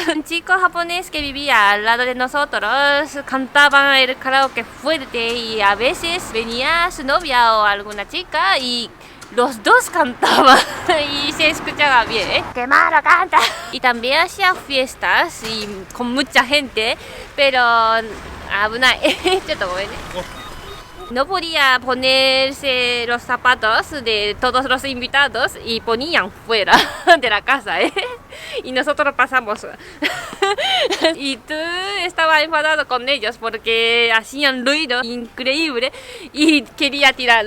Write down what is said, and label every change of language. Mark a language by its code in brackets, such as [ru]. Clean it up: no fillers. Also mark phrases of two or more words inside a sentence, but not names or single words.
[es] Un chico japonés que vivía al lado de nosotros cantaba el karaoke fuerte y a veces venía su novia o alguna chica y los dos cantaban y se escuchaba bien, ¿eh? ¡Qué malo canta! Y también hacía fiestas y con mucha gente, pero [ja] 危ないちょっとごめんね [es] No podía ponerse los zapatos de todos los invitados y ponían fuera de la casa, ¿eh? Y nosotros pasamos. Y tú estabas enfadado con ellos porque hacían ruido increíble y quería tirar.